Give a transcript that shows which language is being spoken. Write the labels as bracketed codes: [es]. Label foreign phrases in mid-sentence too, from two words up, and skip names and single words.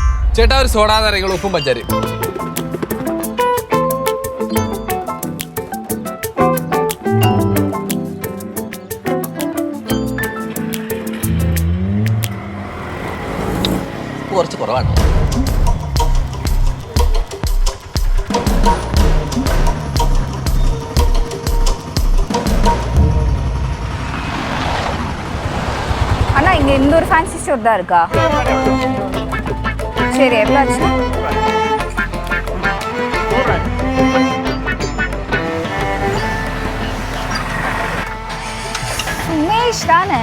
[ml] ചേട്ടാ ഒരു സോഡാ നാരങ്ങൾ ഉപ്പും പഞ്ചാരി. കുറച്ച് കുറവാണ്. [ta] அண்ணா இங்க இந்த ஒரு [en] fancy store [ta] தான் இருக்கா? சரி, எவ்வளோ ஆச்சு? சுமேஷ் தானே?